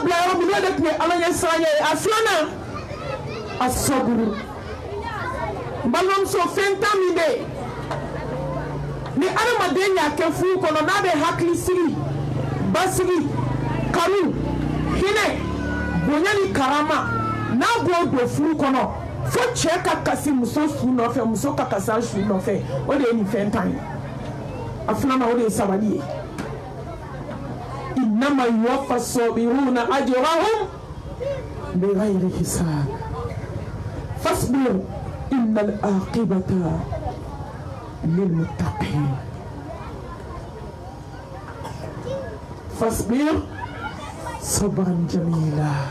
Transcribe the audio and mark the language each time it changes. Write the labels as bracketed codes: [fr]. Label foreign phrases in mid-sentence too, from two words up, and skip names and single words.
[bm] bila yɔrɔ min o de tun ye Ala ɲɛ siran ye a filanan a sɔburu balimamuso fɛn tan min bɛ yen ni adamaden y'a kɛ furu kɔnɔ n'a bɛ hakili sigi basigi kanu hinɛ bonya ni karama n'a b'o don furu kɔnɔ fo cɛ ka kasi muso su nɔfɛ muso ka kasi a su nɔfɛ o de ye nin fɛn tan ye a filanan o de ye sabali ye [ar] إنما يوفى الصابرون أجرهم بغير حساب فاصبر إن العاقبة للمتقين فاصبر صبرا جميلا